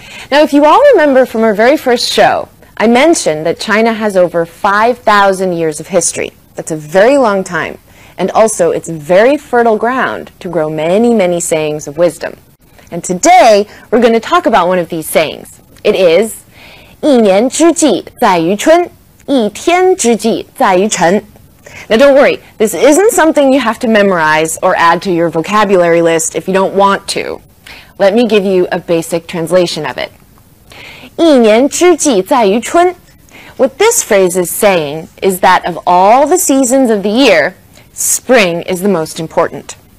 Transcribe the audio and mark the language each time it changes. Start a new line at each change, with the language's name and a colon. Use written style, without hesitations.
English: Now, if you all remember from our very first show, I mentioned that China has over 5,000 years of history. That's a very long time. And also, it's very fertile ground to grow many, many sayings of wisdom. And today, we're going to talk about one of these sayings. It is,
Chinese: 一年之计在于春，一天之计在于晨.
English: Now don't worry, this isn't something you have to memorize or add to your vocabulary list if you don't want to. Let me give you a basic translation of it.
Chinese: 一年之计在于春.
English: What this phrase is saying is that of all the seasons of the year, spring is the most important.